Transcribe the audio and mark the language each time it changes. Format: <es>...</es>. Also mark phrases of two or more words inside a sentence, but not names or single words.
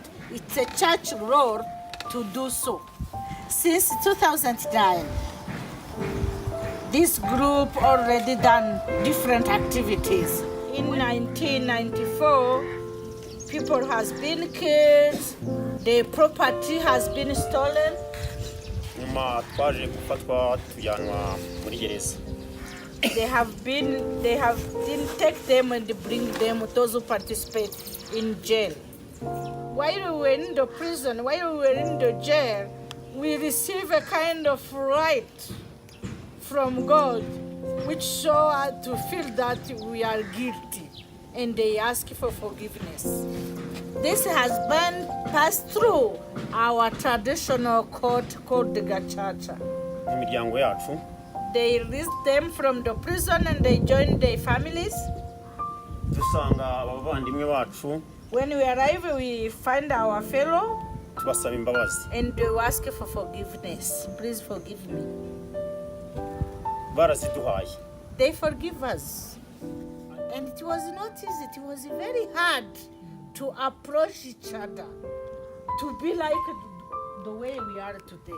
<en>It's a church role to do so. Since 2009, this group already done different activities. In 1994, people has been killed, the property has been stolen.</en> <rw>Nyuma twaje gufatwa tujanwa muri gereza.</rw> <en>They didn't take them and bring them, those who participate, in jail. While we were in the prison, while we were in the jail, we received a kind of right from God, which show us to feel that we are guilty, and they ask for forgiveness. This has been passed through our traditional court called the Gacaca.</en> <rw>Imiryango yacu</rw> <en>They released them from the prison and they joined their families.</en> <rw>dusanga abavandimwe bacu</rw> <en>When we arrive, we find our fellow</en> <rw>tubasaba imbabazi.</rw> <en>and we ask for forgiveness. Please forgive me.</en> <rw>Baraziduhaye.</rw> <en>They forgive us. And it was not easy. It was very hard to approach each other, to be like the way we are today.</en>